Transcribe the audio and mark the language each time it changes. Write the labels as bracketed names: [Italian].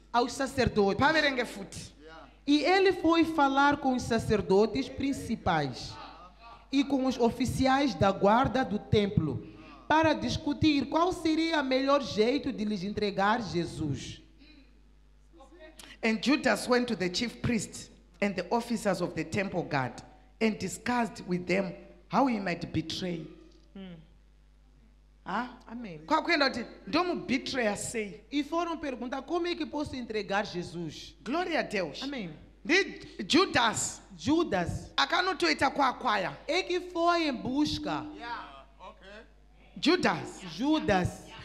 [Portuguese] aos sacerdotes. [Shona] Paverenge futi. [Portuguese] E ele foi falar com os sacerdotes principais e com os oficiais da guarda do templo para discutir qual seria o melhor jeito de lhes entregar Jesus. [English] And Judas went to the chief priests and the officers of the temple guard and discussed with them how he might betray. Ah? [Portuguese] Amém. [Shona] Kwakuenda kuti ndomubetreya sei. [Portuguese] E foram perguntar como é que posso entregar Jesus. Glória a Deus. Amém. [Shona] Ndi Judas [Portuguese] Judas [Shona] akanotoita kwakwaya. [Portuguese] é que foi em busca. Judas.